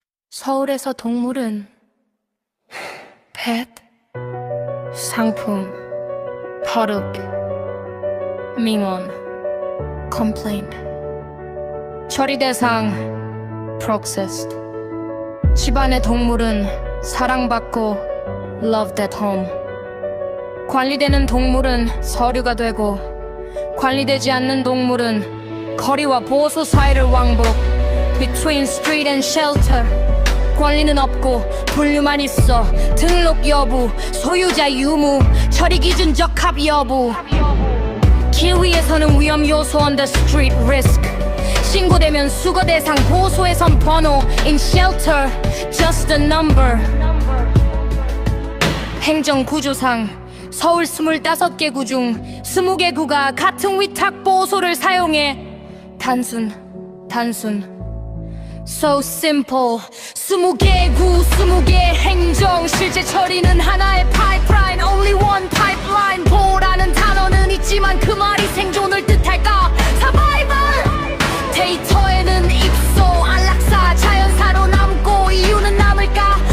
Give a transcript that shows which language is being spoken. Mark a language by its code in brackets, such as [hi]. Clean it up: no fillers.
[ko] 서울에서 동물은 펫, 상품, 버릇, 민원, complaint, 처리 대상, processed. 집안의 동물은 사랑받고 [en] loved at home. [ko] 관리되는 동물은 서류가 되고, 관리되지 않는 동물은 거리와 보호소 사이를 왕복. [en] Between street and shelter. [ko] 권리는 없고 분류만 있어. 등록 여부, 소유자 유무, 처리 기준 적합 여부. 길 위에서는 위험 요소 [en] on the street risk. [ko] 신고되면 수거 대상 보호소에선 번호. [en] In shelter, just a number. [ko] 행정 구조상 서울 25개 구 중 20개 구가 같은 위탁 보호소를 사용해. 단순 [en] So simple. [ko] 20개 구, 20개 행정. 실제 처리는 하나의 파이프라인. [en] Only one pipeline. [ko] 보호라는 단어는 있지만 그 말이 생존을 뜻할까? [en] Survival. [ko] 데이터에는 입소, 안락사, 자연사로 남고 이유는 남을까?